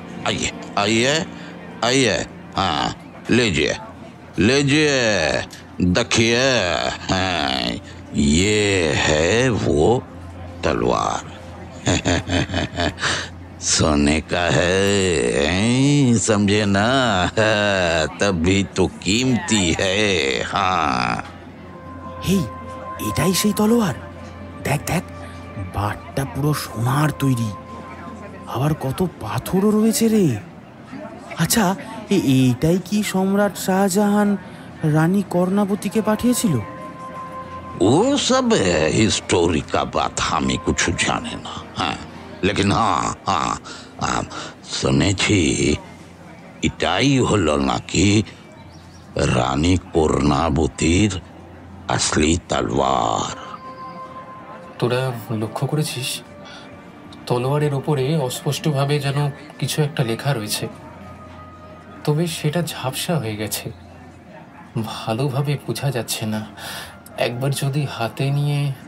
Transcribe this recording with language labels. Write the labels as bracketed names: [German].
[Hindi] आइए आइए आइए, हाँ लीजिए लीजिए, देखिए, हाँ ये है वो तलवार। सोने का है, समझे ना, तभी तो कीमती है। हाँ [Bangla] হেই, এটাই সেই তলোয়ার। দেখ দেখ, বাটটা পুরো সোনার তৈরি, আবার কত পাথরও রয়েছে রে। আচ্ছা, এইটাই কি সম্রাট শাহজাহান রানী কর্ণাবতীকে পাঠিয়েছিল? [Hindi] वो सब हिस्टोरी का बात हमें कुछ जाने ना, हाँ लेकिन हाँ हाँ हाँ [Bangla] শুনেছি এটাই হলো নাকি রানী কর্ণাবতীর আসলি তলোয়ার। তোরা লক্ষ্য করেছিস তলোয়ারের ওপরে অস্পষ্টভাবে যেন কিছু একটা লেখা রয়েছে, তবে সেটা ঝাপসা হয়ে গেছে, ভালোভাবে বোঝা যাচ্ছে না। একবার যদি হাতে নিয়ে।